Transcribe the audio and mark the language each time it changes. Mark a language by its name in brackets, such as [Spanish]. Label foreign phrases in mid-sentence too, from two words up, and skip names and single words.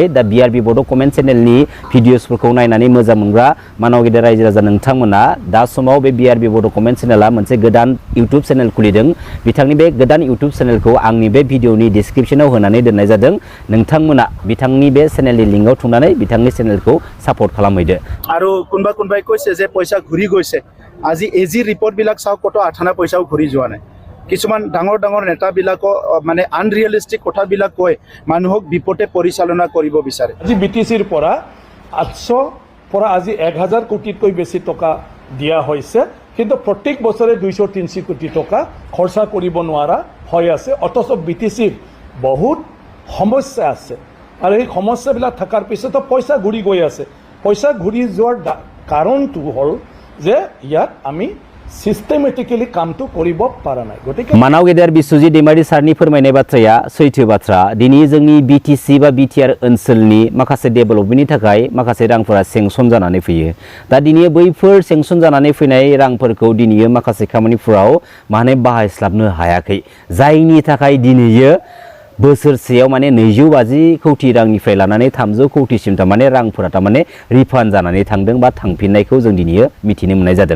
[Bodo] दा BRB बड' कमेन्ट चेनेलनि भिडिअसफोरखौ नायनानै मोजां मोनग्रा मानाव गेदेर रायजो राजा नोंथांमोना दा समाव बे BRB बड' कमेन्ट चेनेला मोनसे गोदान इउटुब चेनेल खुलिदों। बिथांनि बे गोदान इउटुब चेनेलखौ आंनि बे भिडिअनि डिसक्रिप्शनाव होनानै दोननाय जादों। नोंथांमोना बिथांनि बे चेनेलनि लिंकआव थुंनानै बिथांनि चेनेलखौ सापर्ट खालामहैदो। आरो कोनबाय [Assamese] কৈছে যে পইচা ঘুরি গৈছে। আজি এজি ৰিপৰ্ট বিলাক চাও কত আঠানা পইচাও ঘুৰি যোৱা নাই। কিছুমান ডাঙৰ নেতা বিলাকো মানে আনৰিয়েলিষ্টিক কথাবিলাক কয় মানুহক বিপদে পৰিচালনা কৰিব বিচাৰে। আজি BTCৰ পৰা 800 পৰা আজি 1000 কোটিতকৈ বেছি টকা দিয়া হৈছে, কিন্তু প্ৰত্যেক বছৰে 200-300 কোটি টকা খৰচা কৰিব নোৱাৰা হৈ আছে। অথচ BTCৰ বহুত সমস্যা আছে আৰু এই সমস্যাবিলাক থকাৰ পিছতো পইচা ঘূৰি গৈ আছে। পইচা ঘূৰি যোৱাৰ কাৰণটো হ'ল যে ইয়াত আমি [Bodo] सिस्टेमेटिकली कामखौ [Assamese] কৰিব পৰা নাই। গতিকে [Bodo] मानाव गेदेर बिस्वजित दैमारी सारनि फोरमायनाय बाथ्राया सैथो बाथ्रा। दिनै जोंनि BTC बा BTR ओनसोलनि माखासे डेभेलपमेन्टनि थाखाय माखासे रांफोरा सेंसन जानानै फैयो। दा दिनै बैफोर सेंसन जानानै फैनाय रांफोरखौ दिनै माखासे खामानिफोराव माने बाहायस्लाबनो हायाखै, जायनि थाखाय दिनै बोसोरसेयाव माने 250 कोटी रांनिफ्राय लानानै 300 कोटीसिम थारमाने रांफोरा थारमाने रिफान्ड जानानै थांदों बा थांफिननायखौ जों दिनै मिथिनो मोननाय जादों।